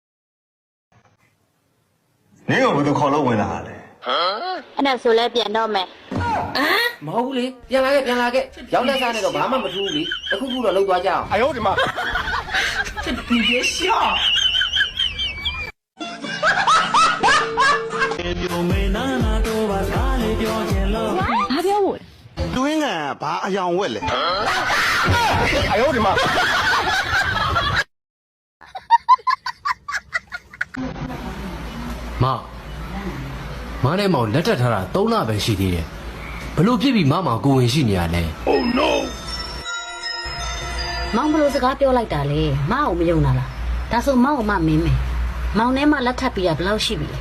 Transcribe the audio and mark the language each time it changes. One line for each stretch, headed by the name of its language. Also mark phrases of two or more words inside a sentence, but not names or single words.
Burmese: နင်းကိုဘယ်သူခေါ်လို့ဝင်လာတာလဲ အဲ့ဒါဆိုလဲပြန်တော့မယ် မဟုတ်ဘူးလေပြန်လာခဲ့ရောက်လက်စားနေတော့ဘာမှမထူးဘူးလေတစ်ခုခုတော့လောက်သွားကြအောင်
Chinese: 哎呦我的妈你别笑
Burmese: တွင်းကန်ဘာအယောင်ဝက်လဲ
Chinese: 哎呦我的妈
Burmese: မနဲ့မောင်လက်ထပ်ထားတာ3လပဲရှိသေးတယ်ဘလို့ဖြစ်ပြီးမမောင်ကိုဝင်ရှိနေရလဲ မောင်ဘလို့စကားပြောလိုက်တာလေမအောင်မယုံတာလားဒါဆိုမောင်ကမမင်းမယ်မောင်ထဲမှာလက်ထပ်ပြီးတာဘယ်လောက်ရှိပြီလဲ